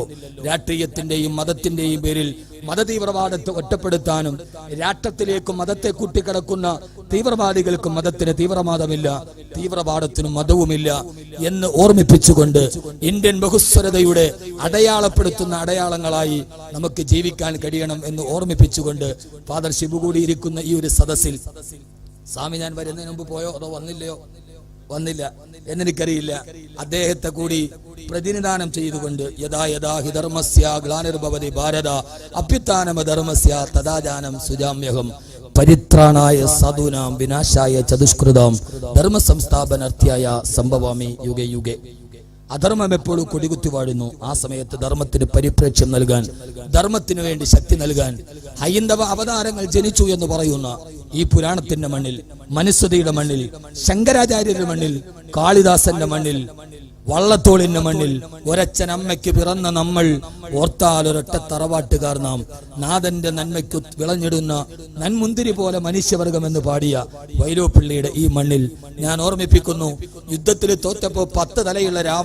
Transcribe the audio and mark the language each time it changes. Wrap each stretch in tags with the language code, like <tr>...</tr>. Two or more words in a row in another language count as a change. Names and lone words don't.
<ml>രാഷ്ട്രീയത്തിന്റെയും മതത്തിന്റെയും പേരിൽ മതതീവ്രവാദത്തെ ഒറ്റപ്പെടുത്താനും രാഷ്ട്രത്തിലേക്കും മതത്തെ കൂട്ടിക്കിടക്കുന്ന തീവ്രവാദികൾക്കും മതത്തിന് തീവ്രവാദമില്ല, തീവ്രവാദത്തിനും മതവുമില്ല എന്ന് ഓർമ്മിപ്പിച്ചുകൊണ്ട് ഇന്ത്യൻ ബഹുസ്വരതയുടെ അടയാളപ്പെടുത്തുന്ന അടയാളങ്ങളായി നമുക്ക് ജീവിക്കാൻ കഴിയണം എന്ന് ഓർമ്മിപ്പിച്ചുകൊണ്ട് ഫാദർ ഷിബു കൂടിയിരിക്കുന്ന ഈ ഒരു സദസ്സിൽ, സ്വാമി ഞാൻ വരുന്നതിന് മുമ്പ് പോയോ അതോ വന്നില്ല എന്നെനിക്കറിയില്ല, അദ്ദേഹത്തെ കൂടി പ്രതിനിധാനം ചെയ്തുകൊണ്ട്</ml> <sa>യഥാ യഥാ ഹി ധർമ്മസ്യ ഗ്ലാനിർഭവതി ഭാരത അഭ്യുത്ഥാനമ ധർമ്മസ്യ തദാജാനം സുജാമ്യഹം പരിത്രാണായ സാധൂനാം വിനാശായ ചതുഷ്കൃതാം ധർമ്മ സംസ്ഥാപനാർത്ഥ്യായ സംഭവാമി യുഗേ യുഗേ.</sa> <ml>അധർമ്മം എപ്പോഴും കൊടികുത്തി വാഴുന്നു. ആ സമയത്ത് ധർമ്മത്തിന് പരിപ്രേക്ഷ്യം നൽകാൻ, ധർമ്മത്തിനു വേണ്ടി ശക്തി നൽകാൻ ഹൈന്ദവ അവതാരങ്ങൾ ജനിച്ചു എന്ന് പറയുന്ന ഈ പുരാണത്തിന്റെ മണ്ണിൽ, മനുസ്മൃതിയുടെ മണ്ണിൽ, ശങ്കരാചാര്യരുടെ മണ്ണിൽ, കാളിദാസന്റെ മണ്ണിൽ, വള്ളത്തോളിന്റെ മണ്ണിൽ ഒരച്ഛനമ്മയ്ക്ക് പിറന്ന നമ്മൾ ഓർത്താൽ ഒരൊറ്റ തറവാട്ടുകാർ നാം, നാഥന്റെ നന്മയ്ക്ക് വിളഞ്ഞിടുന്ന നന്മുന്തിരി പോലെ മനുഷ്യവർഗം എന്ന് പാടിയ വൈലോപ്പിള്ളിയുടെ ഈ മണ്ണിൽ ഞാൻ ഓർമ്മിപ്പിക്കുന്നു, യുദ്ധത്തിൽ തോറ്റപ്പോ 10 തലയുള്ള</ml>